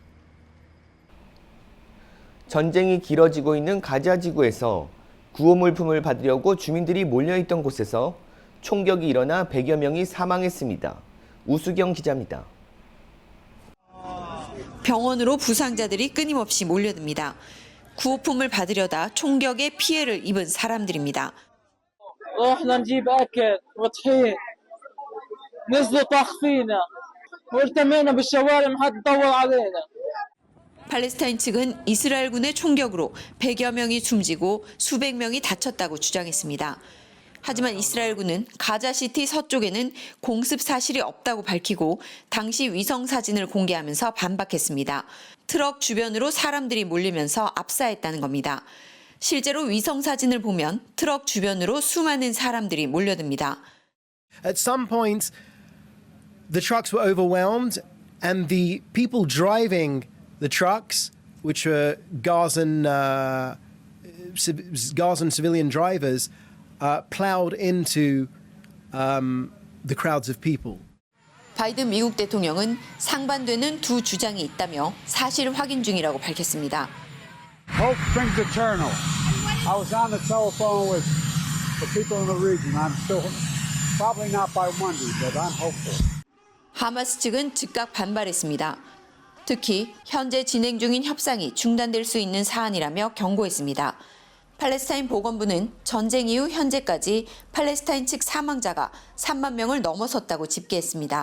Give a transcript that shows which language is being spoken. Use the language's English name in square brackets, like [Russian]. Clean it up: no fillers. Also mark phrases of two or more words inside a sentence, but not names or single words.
[Korean] 전쟁이 길어지고 있는 가자 지구에서 구호 물품을 받으려고 주민들이 몰려있던 곳에서 총격이 일어나 100여 명이 사망했습니다. 우수경 기자입니다. 병원으로 부상자들이 끊임없이 몰려듭니다. 구호품을 받으려다 총격에 피해를 입은 사람들입니다. [Arabic] رحنا نجيب أكل وطحين نزلوا طخ فينا والتمينا بالشوارع ما حد دور علينا. [Korean] 팔레스타인 측은 이스라엘군의 총격으로 100여 명이 숨지고 수백 명이 다쳤다고 주장했습니다. 하지만 이스라엘군은 가자시티 서쪽에는 공습 사실이 없다고 밝히고 당시 위성 사진을 공개하면서 반박했습니다. 트럭 주변으로 사람들이 몰리면서 압사했다는 겁니다. 실제로 위성 사진을 보면 트럭 주변으로 수많은 사람들이 몰려듭니다. [English] At some point, the trucks were overwhelmed, and the people driving the trucks, which were Gazan civilian drivers, plowed into the crowds of people. [Korean] 바이든 미국 대통령은 상반되는 두 주장이 있다며 사실 확인 중이라고 밝혔습니다. [English] Hope springs eternal. I was on the telephone with the people in the region. I'm still, probably not by Monday, but I'm hopeful. [Korean] 하마스 측은 즉각 반발했습니다. 특히 현재 진행 중인 협상이 중단될 수 있는 사안이라며 경고했습니다. 팔레스타인 보건부는 전쟁 이후 현재까지 팔레스타인 측 사망자가 3만 명을 넘어섰다고 집계했습니다.